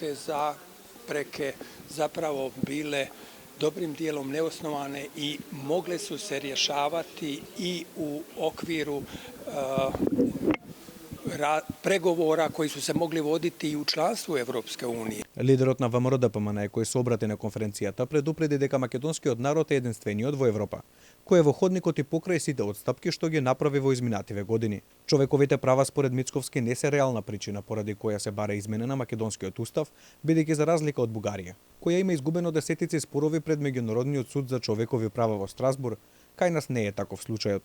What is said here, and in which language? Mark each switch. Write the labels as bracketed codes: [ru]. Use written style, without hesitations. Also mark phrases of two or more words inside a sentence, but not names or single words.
[hr] Te zapreke zapravo bile dobrim dijelom neosnovane i mogle su se rješavati i u okviru pregovora koji su se mogli voditi i u članstvu Evropske unije. [mk] Лидерот на ВМРО-ДПМН кој се обрати на конференцијата предупреди дека македонскиот народ е единствениот во Европа, кој е во ходникот и покрај сите отстапки што ги направи во изминативе години. Човековите права според Мицковски не се реална причина поради која се бара измена на македонскиот устав, бидејќи за разлика од Бугарија, која има изгубено десетици спорови пред Меѓународниот суд за човекови права во Страсбур, кај нас не е таков случајот.